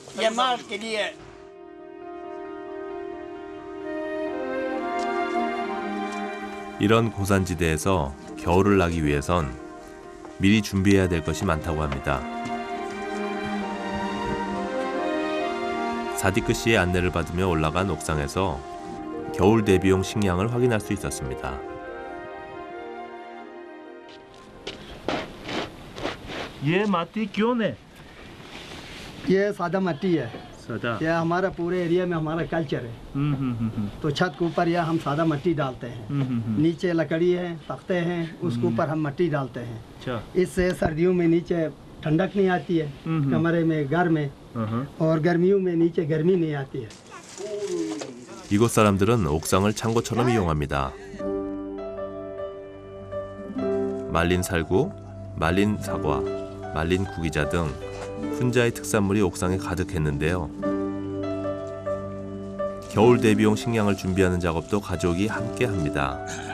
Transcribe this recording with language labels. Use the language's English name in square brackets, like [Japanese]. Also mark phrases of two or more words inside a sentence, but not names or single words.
[Korean] 이런 고산지대에서 겨울을 나기 위해선 미리 준비해야 될 것이 많다고 합니다. 사디크 씨의 안내를 받으며 올라간 옥상에서 겨울 대비용 식량을 확인할 수 있었습니다. [Hindi] ये माटी क्यों है? ये सादा मट्टी है। सदा। यह हमारा पूरे एरिया में हमारा कल्चर है। तो छत के ऊपर यह हम सादा मट्टी डालते हैं। नीचे लकड़ी है, तख्ते हैं, उसके ऊपर हम मट्टी डालते हैं। इससे सर्दियों में नीचे ठंडक नहीं आती है, कमरे में गर्म है, और गर्मियों में नीचे गर्मी नहीं आती है। [Korean] 이곳 사람들은 옥상을 창고처럼 이용합니다. 말린 살구, 말린 사과, 말린 구기자 등 훈자의 특산물이 옥상에 가득했는데요. 겨울 대비용 식량을 준비하는 작업도 가족이 함께 합니다.